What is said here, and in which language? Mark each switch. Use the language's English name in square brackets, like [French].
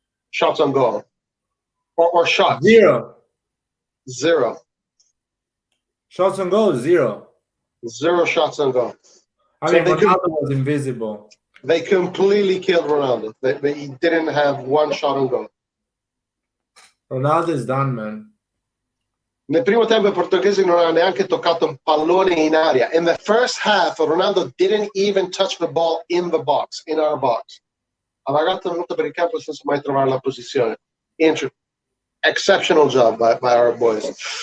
[English] Shots on goal. Or shots. 0. Shots on goal, 0. 0 shots on goal. I So mean, they Ronaldo was invisible. They completely killed Ronaldo. He didn't have 1 shot on goal. Ronaldo is done, man. [Italian] Nel primo tempo i portoghesi non hanno neanche toccato un pallone in aria. [English] In the first half, Ronaldo didn't even touch the ball in the box, in our box. [Italian] Ha vagato molto per il campo senza mai trovare la posizione. [English] Exceptional job by our boys.